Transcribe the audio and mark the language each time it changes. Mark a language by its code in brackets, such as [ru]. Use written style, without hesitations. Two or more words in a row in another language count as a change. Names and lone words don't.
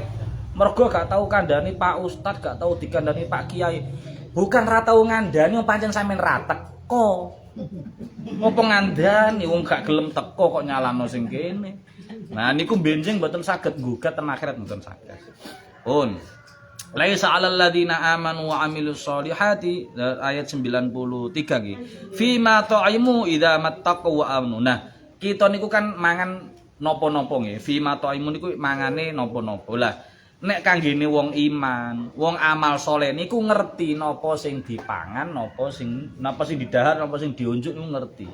[jv] Mergo gak tau kandhani Pak Ustad, gak tau dikandhani Pak Kiai. Bukan ra tau ngandhani wong pancen sampean ra teko. Ngopo ngandhani wong gak gelem teko kok nyalano sing kene. Nah niku benjing mboten saged nggugat ten akhirat mboten saged. [ar] Pun ليس على الذين آمنوا وعملوا الصالحات ayat 93 nggih. فيما طعموا إذا ما اتقوا وآمنوا. [jv] Nah, kita niku kan mangan napa-napa nggih. [ar] فيما طعموا [jv] niku mangane napa-napa. Lah, nek kanggene wong iman, wong amal saleh niku ngerti napa sing dipangan, napa sing didahar, napa sing diunjuk niku ngerti.